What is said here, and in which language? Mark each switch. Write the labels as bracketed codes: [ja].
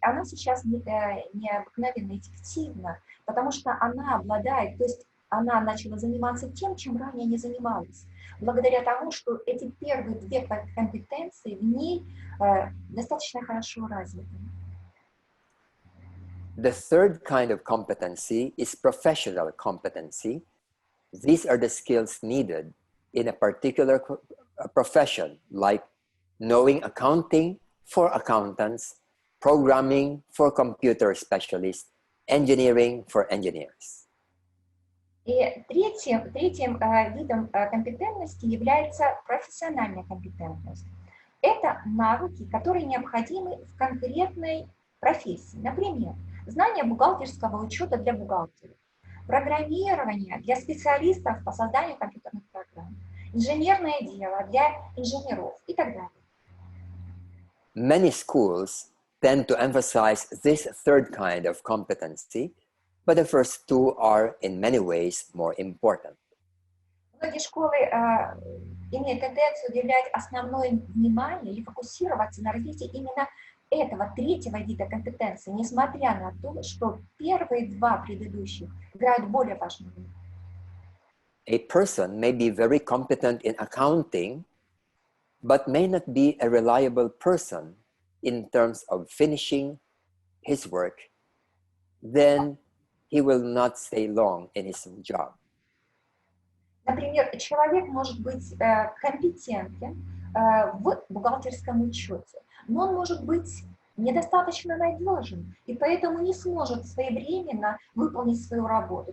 [ru] Она сейчас необыкновенно эффективна, потому что она обладает, то есть она начала заниматься тем, чем ранее не занималась, благодаря тому, что эти первые две компетенции в ней достаточно хорошо развиты. [en] The third kind of competency is professional competency. These are the skills needed in a particular profession, like knowing accounting for accountants, programming for computer specialists, engineering for engineers. [ru] И третьим видом компетентности является профессиональная компетентность. Это навыки, которые необходимы в конкретной профессии. Например, знание бухгалтерского учета для бухгалтеров, программирование для специалистов по созданию компьютерных программ, инженерное дело для инженеров и так далее. [en] Many schools tend to emphasize this third kind of competency, but the first two are in many ways more important. [ru] Многие школы имеют тенденцию уделять основное внимание или фокусироваться на развитии именно этого третьего вида компетенции, несмотря на то, что первые два предыдущих играют более важную роль. [en] A person may be very competent in accounting, but may not be a reliable person in terms of finishing his work. Then he will not stay long in his job. [ru] Например, человек может быть компетентен в бухгалтерском учете, но он может быть недостаточно надежен, и поэтому не сможет своевременно выполнить свою работу.